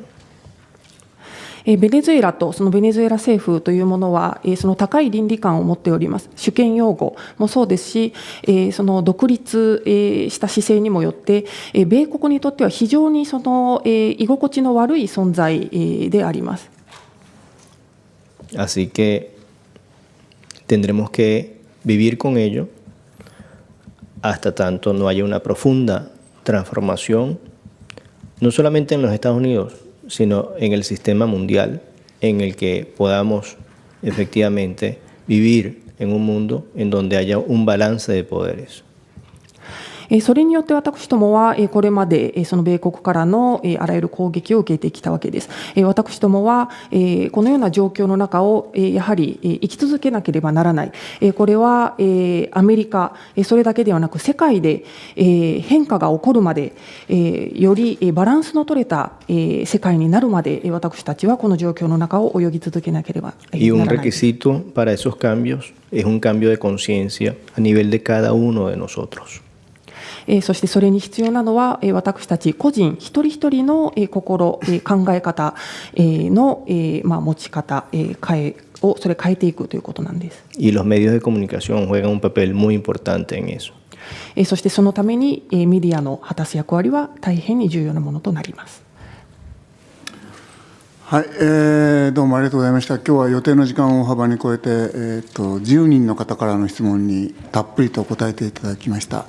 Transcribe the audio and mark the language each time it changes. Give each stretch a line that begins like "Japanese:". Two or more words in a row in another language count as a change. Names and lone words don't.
Japanese: ベネズエラとそのベネズエラ政府というものはその高い倫理観を持っております。主権擁護もそうですし、その独立した姿勢にもよって米国にとっては非常にその居心地の悪い存在であります。
Spanish: Así que tendremos que vivir con ello hasta tanto no haya una profunda transformación, no solamente en los Estados Unidos, sino en el sistema mundial, en el que podamos efectivamente vivir en un mundo en donde haya un balance de poderes.
Japanese: それによって私どもはこれまでその米国からのあらゆる攻撃を受けてきたわけです。私どもはこのような状況の中をやはり生き続けなければならない。これはアメリカそれだけではなく世界で変化が起こるまでよりバランスの取れた世界になるまで私たちはこの状況の中を泳ぎ続けなければならない。
Spanish: Y un requisito para esos cambios es un cambio de conciencia a nivel de cada uno de nosotros.
Japanese: そしてそれに必要なのは私たち個人一人一人の心、考え方の持ち方、をそれ変えていくということなんです。
Spanish: Y los medios de comunicación juegan un papel muy importante en eso.
Japanese: そしてそのためにメディアの果たす役割は大変に重要なものとなります。はい、どうもありがとうございました。今日は予定の時間を大幅に超えて、10人の方からの質問にたっぷりと答えていただきました。